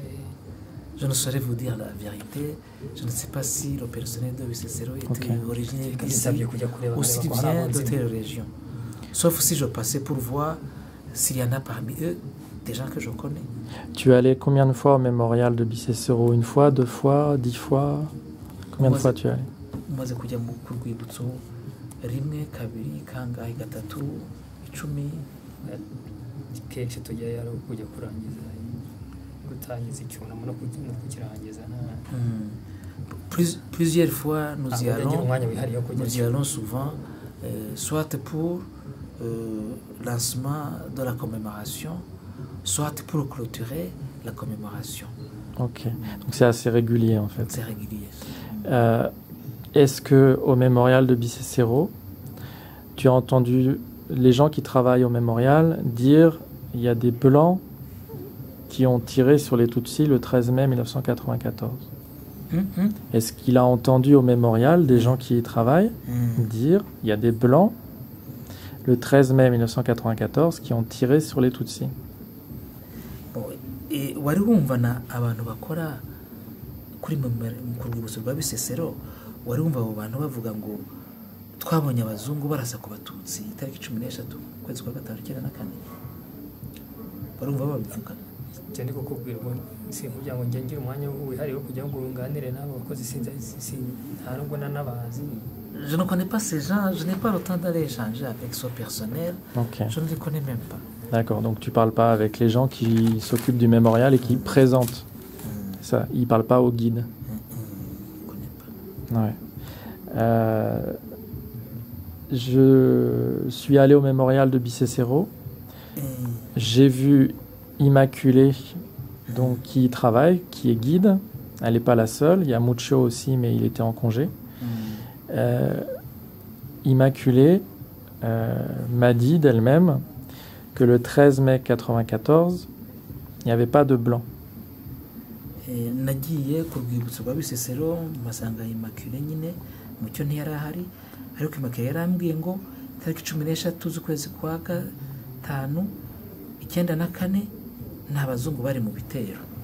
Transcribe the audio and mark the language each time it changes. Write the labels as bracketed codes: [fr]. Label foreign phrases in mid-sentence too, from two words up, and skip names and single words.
[fr] Je ne saurais vous dire la vérité. Je ne sais pas si le personnel de Bisesero était originaire d'ici [rw] bisabye kujya kureba [fr] aussi [rw] nkareba ko hari [fr] bien [rw] abonzi. [fr] d'autres régions. Sauf si je passais pour voir s'il y en a parmi eux des gens que je connais. Tu es allé combien de fois au mémorial de Bissessero? Une fois, 2 fois, 10 fois? Combien de Moi, fois tu es allé? [rw] Umaze kujya ku rwibutso rimwe, kabiri, kangahe, gatatu, 10. kenshi tujyayo ari kujya gutangiza icyunamo no kukirangiza [fr] Plusieurs fois, nous y allons. [rw] umwanya wihariye wo kujya [fr] Nous y allons souvent, soit pour lancement de la commémoration, soit pour clôturer la commémoration. Ok, donc c'est assez régulier en fait. C'est régulier. Est-ce que au mémorial de Bissessero, tu as entendu les gens qui travaillent au mémorial dire il y a des Blancs qui ont tiré sur les Tutsis le 13 mai 1994? Est-ce qu'il a entendu au mémorial des gens qui y travaillent dire il y a des Blancs le 13 mai 1994 qui ont tiré sur les Tutsis? [rw] Wari wumva na abantu bakora kuri ku rwibutso rwa Bisesero, wari wumva abo bantu bavuga ngo twabonye abazungu barasa ku Batutsi itariki 13 ukwezi kwa gatanu 1994? Wari wumva babivuga? icyo ndi kukubwira ngo kugira ngo njye ngire umwanya wihariye wo kujya ngo nganire n'abo bakozi nta nubwo nanabazi. [fr] Je ne connais pas ces gens, je n'ai pas le temps d'aller échanger avec son personnel. Ok. Je ne les connais même pas. D'accord, donc tu parles pas avec les gens qui s'occupent du mémorial et qui présentent. Ça, ils parlent pas au guide. Je ne connais pas. Ouais. Je suis allé au mémorial de Bissessero. J'ai vu Immaculée, donc qui y travaille, qui est guide. Elle n'est pas la seule. Il y a Mucho aussi, mais il était en congé. Immaculée m'a dit d'elle-même que le 13 mai 1994, il n'y avait pas de blanc. [rw] Nagiye ku rwibutso rwa Bisesero mpasanga Immaculée nyine mucyo ntiyari ahari, ariko Immaculée yarambwiye ngo tariki 13 z'ukwezi kwa gatanu 1994 nta bazungu bari mu bitero.